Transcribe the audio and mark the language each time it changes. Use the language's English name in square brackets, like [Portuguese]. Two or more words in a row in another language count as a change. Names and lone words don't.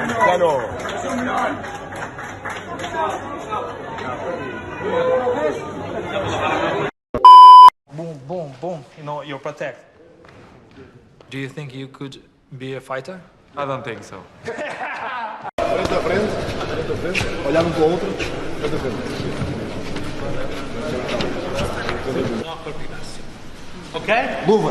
[English] Milano. Boom, boom, boom. You know, you protect. Do you think you could be a fighter? I don't think so. [Portuguese] Frente a frente, olhar um para o outro, frente a frente. [Italian] No colpi bassi. [Portuguese] Ok? Luvas.